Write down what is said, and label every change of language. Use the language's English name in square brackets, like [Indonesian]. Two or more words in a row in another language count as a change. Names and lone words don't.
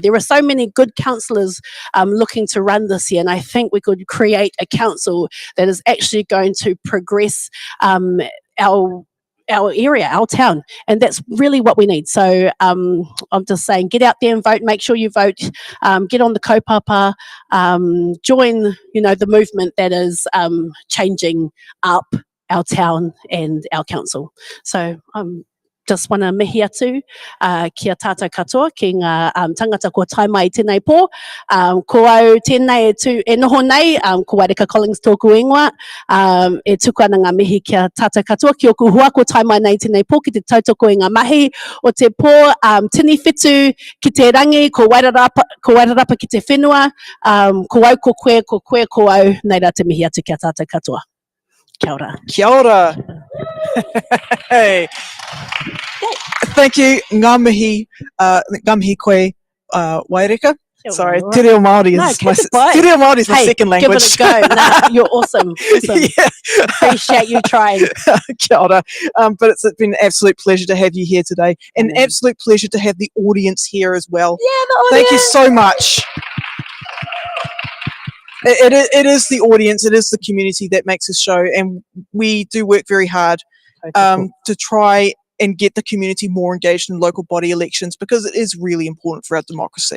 [English] There are so many good councillors looking to run this year, and I think we could create a council that is actually going to progress our area, our town, and that's really what we need. So I'm just saying, get out there and vote. Make sure you vote. Get on the kaupapa. Join, the movement that is changing up our town and our council. So just want to [Māori] mihi atu kia tātou katoa ki ngā tangata ko tai mai tēnei pō. Ko au tēnei e noho nei, ko Waireka Collings tōku ingoa, e tuku ana ngā mihi kia tātou katoa ki oku hua ko tai mai nei tēnei pō ki te tautoko i ngā mahi o te pō, tini whitu ki te rangi, ko wairarapa ki te whenua, ko au ko koe ko au, nei rā te mihi atu kia tātou katoa. Kia ora. Kia ora. [English] Hey. Thank you. [Māori] Ngā mihi koe, Waireka. [English] Sorry, [Māori] te reo Māori [English] is my second language. Give it a go. Nah, you're awesome. Yeah. Appreciate you trying. [Māori] Kia ora. [English] But it's been an absolute pleasure to have you here today. And an absolute pleasure to have the audience here as well. Yeah, the audience. Thank you so much. It is the audience, it is the community that makes this show, and we do work very hard to try and get the community more engaged in local body elections, because it is really important for our democracy.